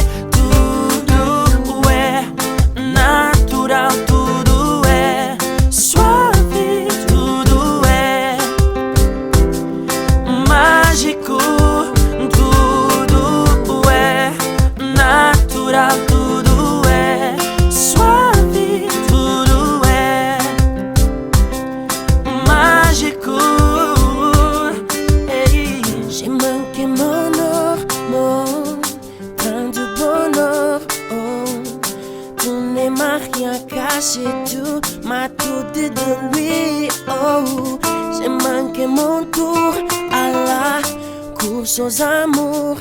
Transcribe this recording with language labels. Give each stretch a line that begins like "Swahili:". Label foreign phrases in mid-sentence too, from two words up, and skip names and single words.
Portuguese: Tudo é natural, tudo é suave, tudo é mágico, tudo é natural, tudo é suave, tudo é mágico. Hey.
French: J'ai manqué mon or, plein de bonheur. Oh, tu ne m'as rien caché, tu m'as tout dit de lui. Oh, j'ai manqué mon tour à la course aux amours.